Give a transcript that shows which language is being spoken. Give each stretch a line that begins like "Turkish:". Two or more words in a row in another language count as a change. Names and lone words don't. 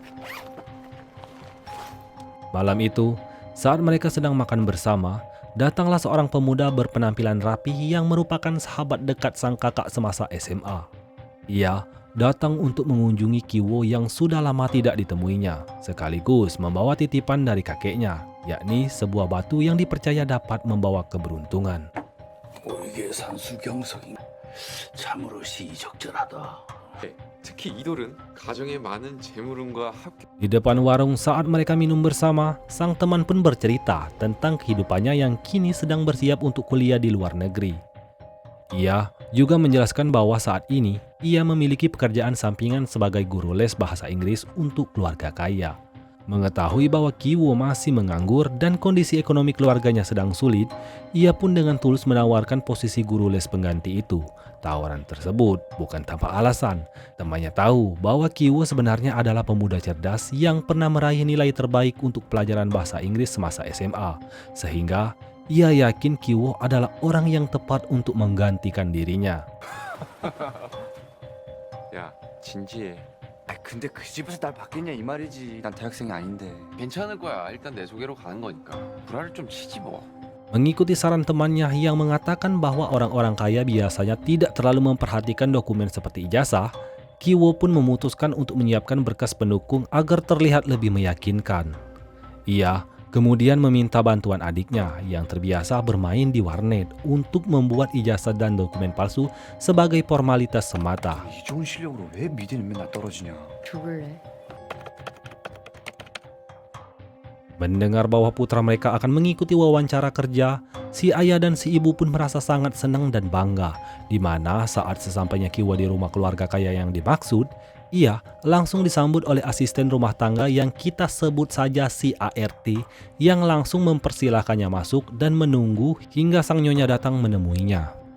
Indonesian: Malam itu, saat mereka sedang makan bersama, datanglah seorang pemuda berpenampilan rapi yang merupakan sahabat dekat sang kakak semasa SMA. Ia datang untuk mengunjungi Ki-wo yang sudah lama tidak ditemuinya, sekaligus membawa titipan dari kakeknya, yakni sebuah batu yang dipercaya dapat membawa keberuntungan.
Korean: 이게 산수경성이 참으로 시의적절하다. 특히 이 돌은 가정에 많은 재물운과 합격.
Indonesian: Di depan warung saat mereka minum bersama, sang teman pun bercerita tentang kehidupannya yang kini sedang bersiap untuk kuliah di luar negeri. Ia juga menjelaskan bahwa saat ini ia memiliki pekerjaan sampingan sebagai guru les bahasa Inggris untuk keluarga kaya. Mengetahui bahwa Ki-wo masih menganggur dan kondisi ekonomi keluarganya sedang sulit, ia pun dengan tulus menawarkan posisi guru les pengganti itu. Tawaran tersebut bukan tanpa alasan. Temannya tahu bahwa Ki-wo sebenarnya adalah pemuda cerdas yang pernah meraih nilai terbaik untuk pelajaran bahasa Inggris semasa SMA, sehingga ia yakin Ki-wo adalah orang yang tepat untuk menggantikan dirinya.
Korean: 야, 진지해. 근데 그 집에서 날 받겠냐 이 말이지. 난 대학생이 아닌데. 괜찮을 거야. 일단 내 소개로 가는 거니까. 불화를 좀 치지 뭐.
Indonesian: Mengikuti saran temannya yang mengatakan bahwa orang-orang kaya biasanya tidak terlalu memperhatikan dokumen seperti ijazah, Ki-wo pun memutuskan untuk menyiapkan berkas pendukung agar terlihat lebih meyakinkan. Ia kemudian meminta bantuan adiknya yang terbiasa bermain di warnet untuk membuat ijazah dan dokumen palsu sebagai formalitas semata.
Korean: 이 좋은 실력으로 왜 미대는 맨날 떨어지냐. 죽을래?
Indonesian: Mendengar bahwa putra mereka akan mengikuti wawancara kerja, si ayah dan si ibu pun merasa sangat senang dan bangga, di mana saat sesampainya Ki-wo di rumah keluarga kaya yang dimaksud, Ia langsung disambut oleh asisten rumah tangga yang kita sebut saja si ART yang langsung mempersilahkannya masuk dan menunggu hingga sang nyonya datang menemuinya.